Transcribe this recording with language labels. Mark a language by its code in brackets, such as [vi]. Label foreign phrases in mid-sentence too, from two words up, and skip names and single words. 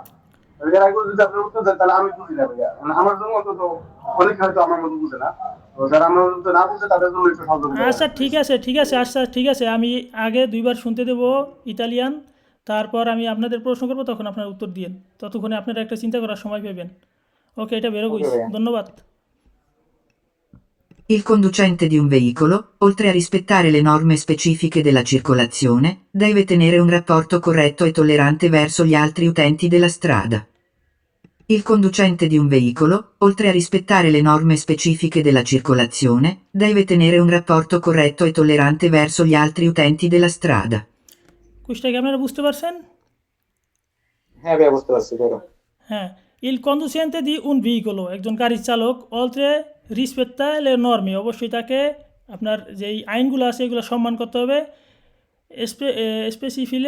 [bn] এর আগে যদি আপনার উত্তর দেন তাহলে আমি বুঝি না ভাইয়া, আমার জন্য অন্তত অনেক হয়তো আমার মতো বুঝে না, তো যারা আমার মতো না বুঝে তাদের জন্য একটু সহযোগিতা। আচ্ছা ঠিক আছে, আচ্ছা ঠিক আছে, আমি আগে 2বার শুনতে দেব ইতালিয়ান, তারপর আমি আপনাদের প্রশ্ন করবো, তখন আপনারা উত্তর দিন, ততক্ষণে আপনারা একটা চিন্তা করার সময় পাবেন। ওকে, এটা [it] vero quiz. [bn] ধন্যবাদ। [it] Il conducente di un veicolo, oltre a rispettare le norme specifiche della circolazione, deve tenere un rapporto corretto e tollerante verso gli altri utenti della strada. Il conducente di un veicolo, oltre a rispettare le norme specifiche della circolazione, deve tenere un rapporto corretto e tollerante verso gli altri utenti della strada. [bn] কুইজটা কি আপনারা বুঝতে পারছেন? হ্যাঁ ভাইয়া বুঝতে পারছি ধরো। হ্যাঁ, [it] il conducente di un veicolo, [bn] একজন গাড়ির চালক [it] oltre rispetta le norme, [bn] অবশ্যই তাকে আপনার যেই আইনগুলো আছে এগুলো সম্মান করতে হবে। স্পেসিফিলে